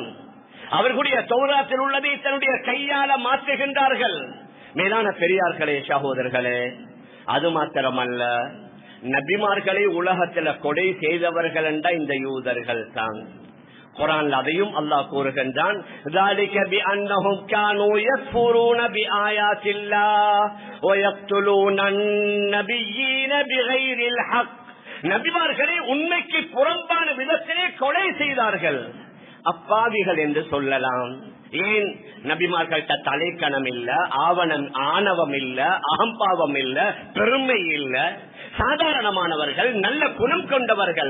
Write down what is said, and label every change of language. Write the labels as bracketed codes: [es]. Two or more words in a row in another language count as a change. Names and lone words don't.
[ta] அவர்களுடைய தௌராத்தில் உள்ளதை தன்னுடைய கையால மாற்றுகின்றார்கள். மேலான பெரியார்களே, சகோதரர்களே, அது மாத்திரமல்ல, நபிமார்களை உலகத்தில் கொடை செய்தவர்கள் என்ற இந்த யூதர்கள் தான். குர்ஆன் அதையும் அல்லாஹ் கூறுகின்றான், [ar] ذَلِكَ بِأَنَّهُمْ كَانُوا يَكْفُرُونَ بِآيَاتِ اللَّهِ وَيَقْتُلُونَ النَّبِيِّينَ بِغَيْرِ الْحَقِّ. [ta] நபிமார்களை உண்மைக்கு புறம்பான விதத்திலே கொலை செய்தார்கள். அப்பாவிகள் என்று சொல்லலாம். ஏன்? நபிமார்கள்ட்ட தலைக்கணம் இல்ல, ஆணவம் இல்ல, அகம்பாவம் இல்ல, பெருமை இல்ல, சாதாரணமானவர்கள், நல்ல குணம் கொண்டவர்கள்.